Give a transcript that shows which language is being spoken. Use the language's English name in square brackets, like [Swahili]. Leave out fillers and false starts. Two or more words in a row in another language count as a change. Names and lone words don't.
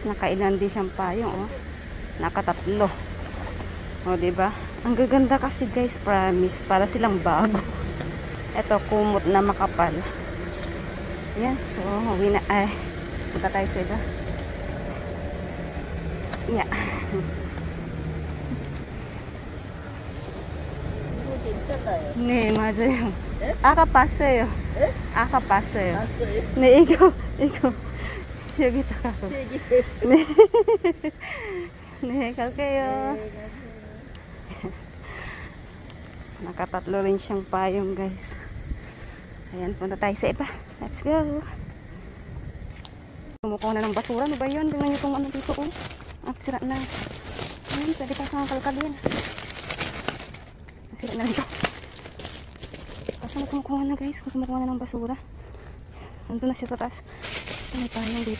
[Filipino] Nakailan din siyang payong oh. Nakatatlo. O diba? Ang gaganda kasi guys. Promise. Para silang bago. Ito, kumot na makapal. Ayan, so, uwi na. Ay, punta tayo sa iba. [English] Yeah. [Korean] 괜찮아요. 네, 맞아요. 네? 아까 봤어요. 네? 아까 봤어요. 봤어요? 네, 이거. 여기다가. 세 개. 네. 네, 갈게요. 네, [Filipino] Nakatatlo rin siyang payong, guys. Ayan, punta tayo sa iba. [English] Let's go. [Filipino] Kumukuha na ng basura. Ano ba yun? Tingnan nyo itong ano dito, oh. Ah, sira na. Ayan, pwede pa sa kalkal yan. Sira na ito. Kasi kumukuha na, guys. Kumukuha na ng basura. Ando na siya sa taas. May payong dito.